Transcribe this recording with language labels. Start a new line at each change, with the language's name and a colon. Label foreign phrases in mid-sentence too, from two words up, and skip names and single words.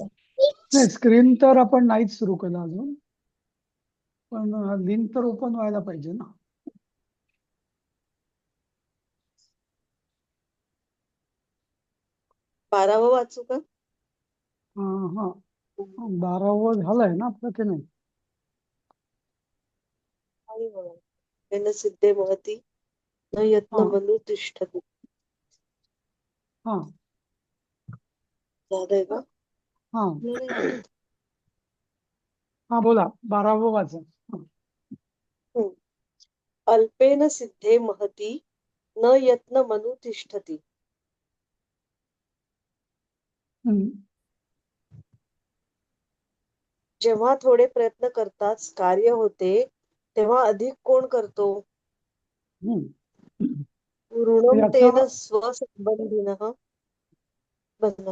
Marathi: नाही, स्क्रीन तर आपण नाहीच सुरू केलं अजून, पण लिंक तर ओपन व्हायला पाहिजे ना. बारावं वाचू का? हा, 12वं झालंय ना आपलं, की नाही?
Sanskrit: येन सिद्धे महती न यत्न
Marathi: हा
Sanskrit: मनु तिष्ठति.
Marathi: हा झालंय का? हा हा, बोला. 12वं वाचा. हम्म.
Sanskrit: अल्पेन सिद्धे महती न यत्न मनु तिष्ठति.
Marathi: हम्म. जेव्हा थोडे प्रयत्न करताच कार्य होते तेव्हा अधिक कोण करतो? हम्म.
Sanskrit: ऋणम
Marathi: याचा
Sanskrit: तेन स्वसंबंधिनः बंधन.